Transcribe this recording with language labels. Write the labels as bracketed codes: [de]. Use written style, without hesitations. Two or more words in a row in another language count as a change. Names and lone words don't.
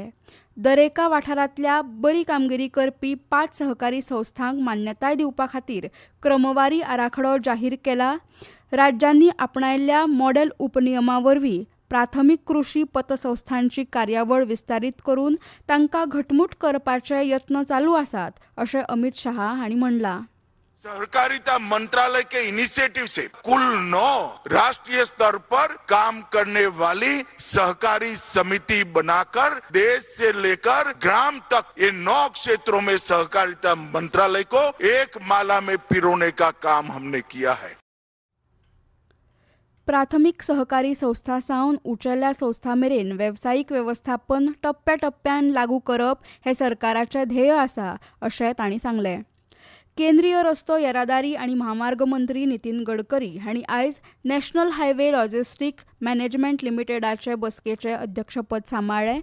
[kok] दरेका वाठारांतल्या बरी कामगिरी करपी 5 सहकारी संस्थांक मान्यताय दिवपा खातीर क्रमवारी आराखडो जाहीर केला. राज्यांनी आपणायल्ल्या मॉडेल उपनियमां वरवीं प्राथमीक कृशी पतसंस्थांची कार्यावळ विस्तारीत करून तांकां घटमूट करपाचे यत्न चालू आसात अशें अमित शाह हांणी म्हणलां. [hi] सहकारिता मंत्रालय के इनिशिएटिव से कुल 9 राष्ट्रीय स्तर पर काम करने वाली सहकारी समिति बनाकर देश से लेकर ग्राम तक ये 9 क्षेत्रों में सहकारिता मंत्रालय को एक माला में पिरोने का काम हमने किया है. [kok] प्राथमीक सहकारी संस्था सावन उंचेल्या संस्था मेरेन वेवसायीक वेवस्थापन टप्प्याटप्प्यान लागू करप हे सरकाराचे ध्येय आसा अशें तांणी सांगलें. केंद्रीय रस्तो येरादारी आनी महामार्ग मंत्री नितीन गडकरी हांणी आयज नॅशनल हायवे लॉजिस्टीक मॅनेजमेंट लिमिटेडाचे बसकेचे अध्यक्षपद सांबाळ्ळें.